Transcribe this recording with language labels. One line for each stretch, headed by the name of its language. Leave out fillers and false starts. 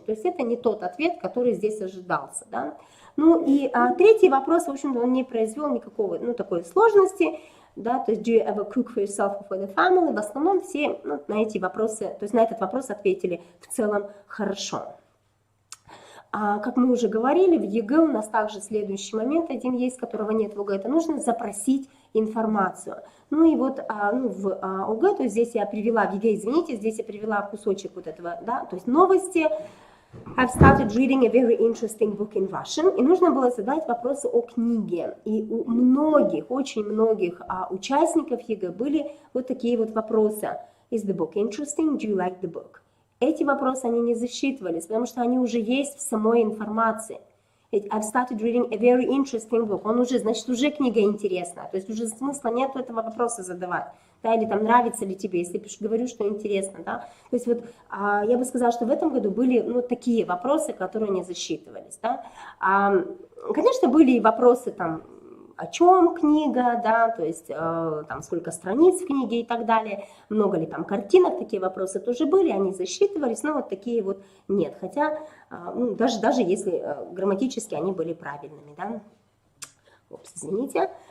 Russian: То есть, это не тот ответ, который здесь ожидался, да. Ну и третий вопрос, в общем-то, он не произвел никакого, ну, такой сложности, да, то есть,
English: do you ever cook for yourself or for the family?
Russian: В основном все, ну, на эти вопросы, то есть, на этот вопрос ответили в целом хорошо. Как мы уже говорили, в ЕГЭ у нас также следующий момент один есть, которого нет в ОГЭ, это нужно запросить информацию. Ну и вот в ОГЭ, то есть здесь я привела, в ЕГЭ, извините, здесь я привела кусочек вот этого, да, то есть новости.
English: I've started reading a very interesting book in Russian.
Russian: И нужно было задать вопросы о книге. И у многих, очень многих участников ЕГЭ были вот такие вот вопросы.
English: Is the book interesting? Do you like the book?
Russian: Эти вопросы, они не засчитывались, потому что они уже есть в самой информации.
English: I've started reading a very interesting book.
Russian: Он уже, значит, уже книга интересная. То есть уже смысла нет этого вопроса задавать. Да, или там нравится ли тебе, если говорю, что интересно. Да? То есть вот я бы сказала, что в этом году были, ну, такие вопросы, которые не засчитывались. Да? Конечно, были и вопросы там, о чем книга, да, то есть там сколько страниц в книге и так далее, много ли там картинок, такие вопросы тоже были, они засчитывались, но вот такие вот нет, хотя ну, даже если грамматически они были правильными, да. извините.